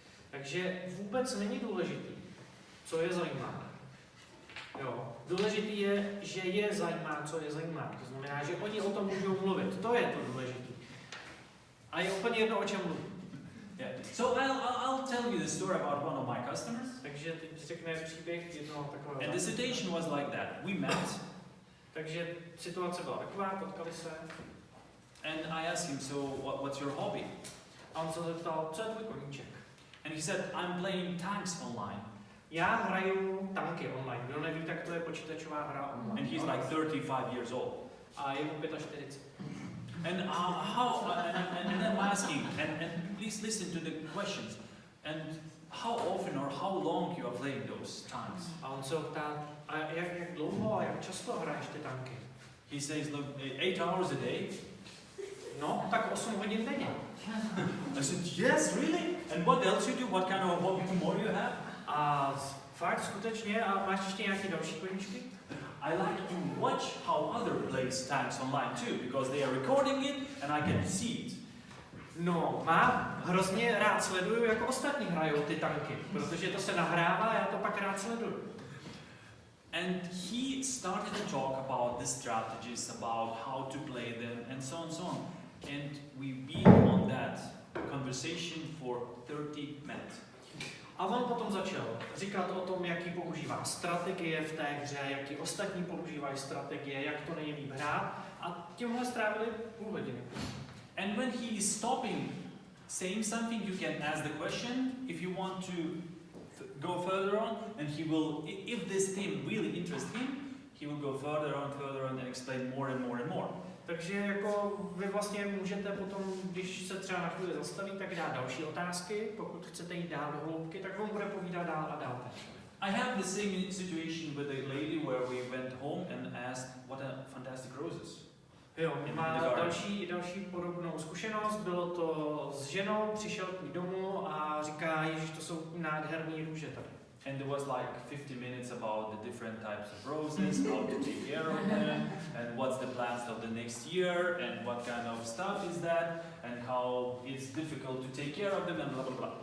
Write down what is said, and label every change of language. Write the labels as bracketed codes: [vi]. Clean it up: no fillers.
[cs] Takže vůbec není důležitý, co je zajímá. Jo. Důležitý je, že je zajímá, co je zajímá. To znamená, že oni o tom můžou mluvit. To je to důležité. A je úplně jedno, o čem mluví. [en] Yeah. So I'll tell you the story about one of my customers. [cs] Takže teď řekne příběh jednoho takového. [en] And the situation was like that. We met. [cs] Takže situace byla taková, potkali se. [en] And I asked him, so what's your hobby? [cs] A on se zeptal, co je tvůj koníček? [en] And he said, I'm playing tanks online. [cs] Já hraju tanky online. Kdo neví, tak to je počítačová hra online. [en] And he's like 35 years old. [cs] A je mu 45. [en] And and then I'm asking, and please listen to the questions. And how often or how long you are playing those tanks? [cs] A on se ptá, a jak dlouho a jak často hraješ ty tanky? [en] He says, look, 8 hours a day. [cs] No, tak 8 hodin denně. [en] I said, yes, really? And what else you do? What kind of hobby more you have? [cs] A fakt skutečně, a máš ještě nějaké další koníčky? [en] I like to watch how other plays tanks online too, because they are recording it and I can see it. [cs] No, mám hrozně rád sleduju, jako ostatní hrajou ty tanky, protože to se nahrává a já to pak rád sleduju. [en] And he started to talk about the strategies, about how to play them, and so on and so on. And we've been on that conversation for 30 minutes. [cs] A on potom začal říkat o tom, jaký používá strategie v té hře, jaký ostatní používají strategie, jak to nejlíp hrát. A tímhle strávili půl hodiny. [en] And when he is stopping saying something, you can ask the question if you want to go further on, and he will, if this theme really interests him, he will go further on and explain more and more and more. [cs] Takže jako vy vlastně můžete potom, když se třeba na chvíli zastaví, tak dát další otázky. Pokud chcete jít dál do hloubky, tak on bude povídat dál a dál. [en] I have the same situation with a lady where we went home and asked what a fantastic roses. [cs] Jo, má další podobnou zkušenost. Bylo to s ženou, přišel k ní domů a říká, ježiš, to jsou nádherný růže tady. [en] And there was like 50 minutes about the different types of roses, how to take care of them, and what's the plans of the next year, and what kind of stuff is that, and how it's difficult to take care of them, and blah blah blah.